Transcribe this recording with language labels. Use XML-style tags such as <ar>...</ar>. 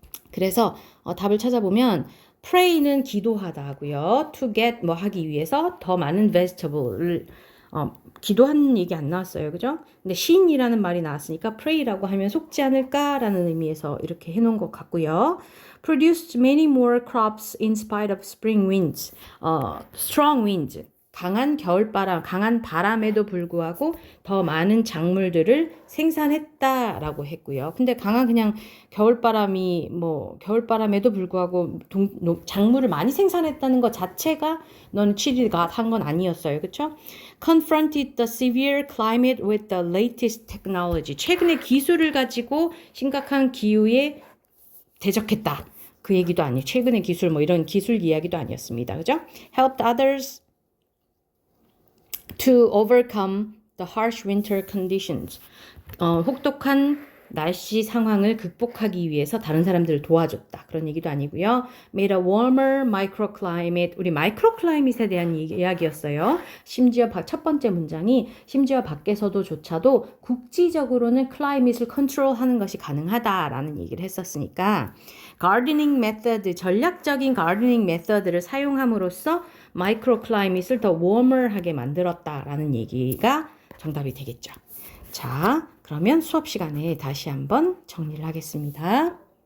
<ko>그래서 답을 찾아보면 pray는 기도하다 하고요.</ko> <en>to get</en> <ko>뭐 하기 위해서 더 많은 vegetable을 기도하는 얘기 안 나왔어요. 그죠? 근데 신이라는 말이 나왔으니까 pray라고 하면 속지 않을까라는 의미에서 이렇게 해놓은 것 같고요.</ko> <en>produced many more crops in spite of spring winds. strong winds.</en> <ko>강한 겨울바람, 강한 바람에도 불구하고 더 많은 작물들을 생산했다라고 했고요. 근데 강한 그냥 겨울바람이 겨울바람에도 불구하고 작물을 많이 생산했다는 것 자체가 넌 취리가 한 건 아니었어요. 그렇죠?</ko> <en>confronted the severe climate with the latest technology.</en> <ko>최근의 기술을 가지고 심각한 기후에 대적했다. 그 얘기도 아니에요. 최근의 기술 이런 기술 이야기도 아니었습니다. 그죠?</ko> <en>helped others to overcome the harsh winter conditions.</en> <ko>혹독한 날씨 상황을 극복하기 위해서 다른 사람들을 도와줬다. 그런 얘기도 아니고요.</ko> <en>made a warmer microclimate.</en> <ko>우리 마이크로클라이밋에 대한 이야기였어요. 심지어 첫 번째 문장이 심지어 밖에서도조차도 국지적으로는 클라이밋을 컨트롤하는 것이 가능하다라는 얘기를 했었으니까 gardening method, 전략적인 gardening method를 사용함으로써 마이크로클라이밋을 더 warmer하게 만들었다라는 얘기가 정답이 되겠죠. 자, 그러면 수업 시간에 다시 한번 정리를 하겠습니다.</ko>